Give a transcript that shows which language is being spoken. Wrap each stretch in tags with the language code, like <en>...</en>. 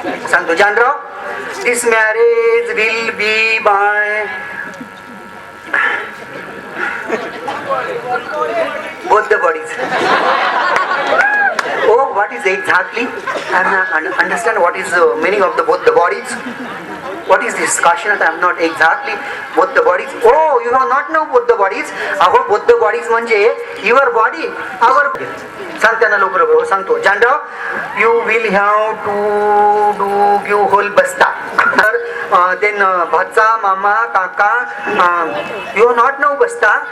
<en>सांगतो Janrao, this marriage will be by both the bodies. Oh, what is exactly? I understand what is the meaning of the both the bodies. What is this? Kashinath, I am not exactly both the bodies. Oh, you have not know both the bodies. अहो both the bodies म्हणजे your body, our.</en> <mr>सांग त्यांना लवकर लवकर.</mr> <en>सांगतो Janrao, you will have to do give whole basta. Then</en> <mr>भाचा मामा काका,</mr> <en>You not know बस्ता.</en>